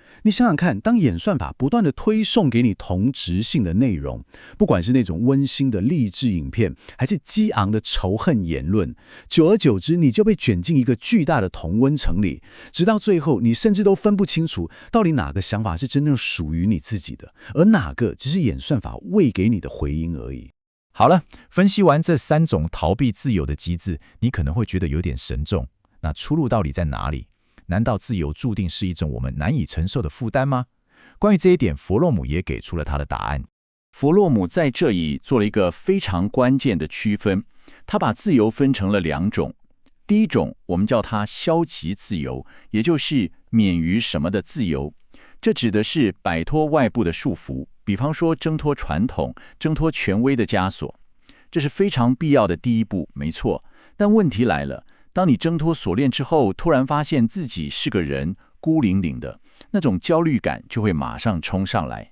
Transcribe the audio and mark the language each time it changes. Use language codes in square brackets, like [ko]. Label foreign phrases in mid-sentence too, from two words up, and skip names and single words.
[zh] 你想想看，當演算法不斷地推送給你同質性的內容，不管是那種溫馨的勵志影片，還是激昂的仇恨言論，久而久之，你就被捲進一個巨大的同溫層裡，直到最後，你甚至都分不清楚到底哪個想法是真正屬於你自己的，而哪個只是演算法餵給你的回音而已。好了，分析完這三種逃避自由的機制，你可能會覺得有點沉重。那出路到底在哪裡？難道自由注定是一種我們難以承受的負擔嗎？關於這一點，弗洛姆也給出了他的答案。弗洛姆在這裡做了一個非常關鍵的區分，他把自由分成了兩種。第一種，我們叫它消極自由，也就是免於什麼的自由。這指的是擺脫外部的束縛，比方說掙脫傳統、掙脫權威的枷鎖。這是非常必要的第一步，沒錯。但問題來了，當你掙脫鎖鏈之後，突然發現自己是個人，孤零零的，那種焦慮感就會馬上衝上來。